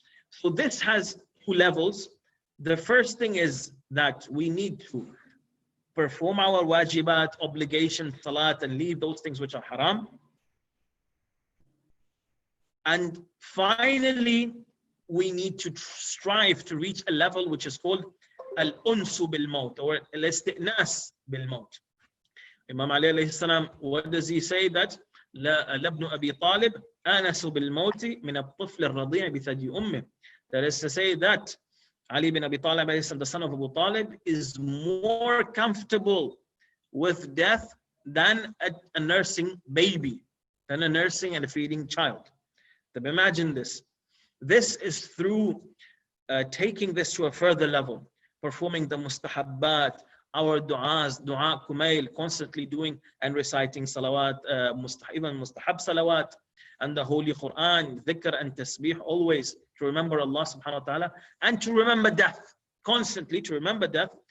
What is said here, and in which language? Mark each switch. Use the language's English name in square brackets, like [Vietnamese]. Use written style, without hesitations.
[English] So this has two levels. The first thing is that we need to perform our wajibat, obligations, salat, and leave those things which are haram. And finally, we need to strive to reach a level which is called al-unsu bil-maut, or al-isti'nas bil-maut. Imam Ali alayhi salam, what does he say? That [Arabic] لابن أبي طالب آنس بالموت من الطفل الرضيع بثدي أمه. [English] That is to say that Ali bin Abi Talib, the son of Abu Talib, is more comfortable with death than a nursing baby, than a nursing and a feeding child. But imagine this. This is through taking this to a further level, performing the mustahabbat, our du'as, dua kumail, constantly doing and reciting salawat, even mustahab salawat, and the Holy Quran, dhikr and tasbih, always to remember Allah subhanahu wa ta'ala, and to remember death, constantly to remember death.